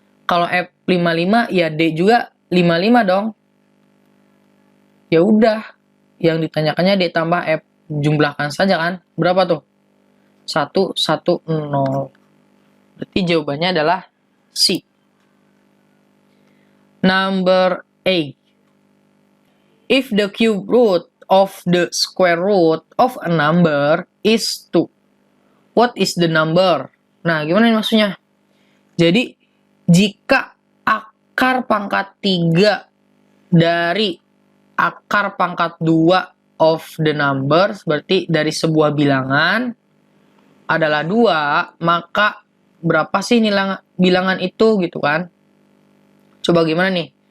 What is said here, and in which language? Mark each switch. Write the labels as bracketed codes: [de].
[id] Kalau F 55, ya D juga 55 dong. Ya udah, yang ditanyakannya D tambah F. Jumlahkan saja kan. Berapa tuh? 1, 1, 0. Berarti jawabannya adalah C. [en] Number 8. If the cube root of the square root of a number is 2, what is the number? [id] Nah, gimana nih maksudnya? Jadi, jika akar pangkat 3 dari akar pangkat 2 [en] of the numbers, [id] berarti dari sebuah bilangan, adalah 2, maka berapa sih bilangan itu gitu kan? Coba gimana nih?